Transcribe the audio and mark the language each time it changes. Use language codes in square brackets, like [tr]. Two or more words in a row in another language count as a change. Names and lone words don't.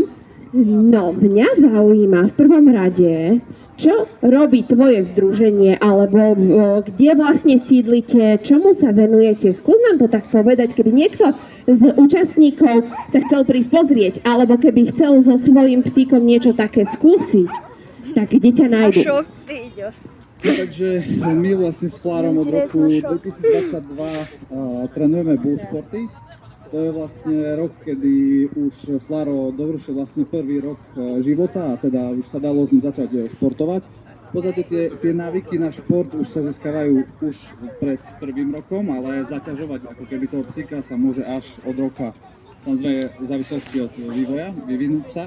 [sk] No, mňa zaujíma v prvom rade, čo robí tvoje združenie, alebo kde vlastne sídlite, čomu sa venujete? Skús nám to tak povedať, keby niekto z účastníkov sa chcel prísť pozrieť, alebo keby chcel so svojím psíkom niečo také skúsiť, tak kde ťa nájdu? [ru] Шо ты идешь? [sk] Takže my vlastne s Flarom od roku 2022 trénujeme bull športy. To je vlastne rok, kedy už Flaro dovršil vlastne prvý rok života a teda už sa dalo s ním začať športovať. V podstate tie návyky na šport už sa získavajú už pred prvým rokom, ale zaťažovať ako keby toho psíka sa môže až od roka, samozrejme v závislosti od vývoja, vyvinú psa.